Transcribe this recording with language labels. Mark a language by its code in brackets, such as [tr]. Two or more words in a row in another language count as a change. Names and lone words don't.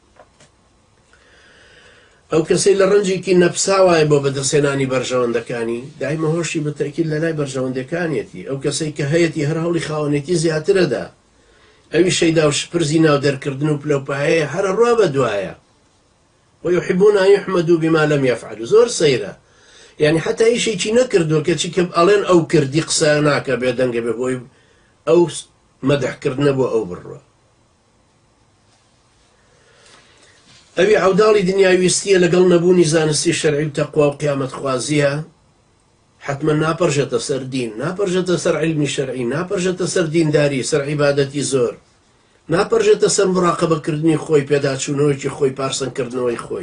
[ckb] ئەو کەسەی لە ڕەنجێکی نەپساوایە بۆ بەدەستهێنانی بەرژەوەندەکانی دایمە هۆشی بە تەئکید لە لای بەرژەوەندەکانیەتی. ئەو کەسەی کە هەیەی هەر هەوڵی خاوەنێتی زیاترەدا، ئەوی شەیدا و شپرزی ناو دەرکردن و پلەپایەیە هەرە ڕوا بە دوایە. [ar] ويحبون أن يحمدوا بما لم يفعلوا. [ckb] زۆر سەیرە، یعنی حتا ئیشێکی نەکردووە کە چی کە ئەڵێن ئەو کردی قسە ناکە بێدەنگە بێ بۆی ئەو مەدەحکردنە بۆ ئەو بڕوە. ئەوی عەوداڵی دنیاویستیە لەگەڵ نەبوونی زانستی شەرعی و تەقوا و قیامەت خوازیە حتمما ناپەرژێتە سەر دین، ناپەرژێتە سەر عیلمی شەرعی، ناپەرژێتە سەر دینداری، سەر عیبادەتی زۆر، ناپەرژێتە سەر مڕاقەبەکردنی خۆی، پێداچوونەوەیکی خۆی، پارسەنکردنەوەی خۆی.